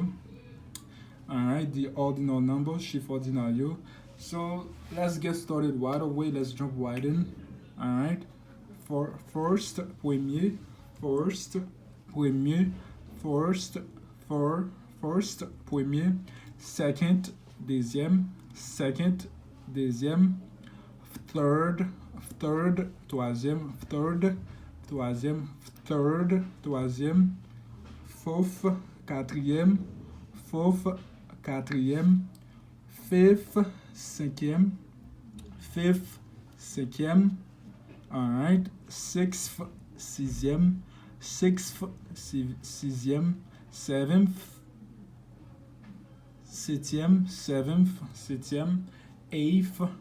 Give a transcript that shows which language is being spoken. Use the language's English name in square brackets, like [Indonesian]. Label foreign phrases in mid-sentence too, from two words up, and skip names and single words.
[English] Alright, the ordinal numbers, [French] chiffre ordinal. [English] So let's get started right away. Let's jump right in. Alright. For first, premier, first, premier, first, [French] premier, second, deuxième, second, deuxième, third, troisième, troisième, fourth, quatrième, [English] fifth, cinquième, alright, sixth, sixième, seventh, septième, eighth,